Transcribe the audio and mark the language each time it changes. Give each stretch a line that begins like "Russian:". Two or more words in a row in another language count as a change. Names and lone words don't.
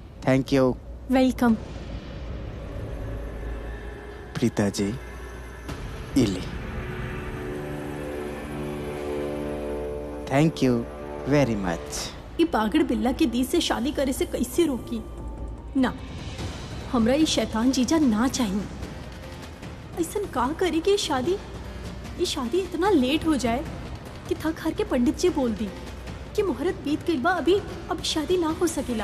English: thank you वेलकम।
Bhojpuri: प्रीता जी, इली।
English: thank you very much.
Bhojpuri: ये बागड़ बिल्ला के दी से शादी करे से कैसे रोकी ना, हमरा ये शैतान जीजा ना चाहिए। ऐसा का करे कि ये शादी इतना लेट हो जाए कि थक हार के पंडित जी बोल दी कि मुहूर्त बीत गई बा, अभी शादी ना हो सकेला।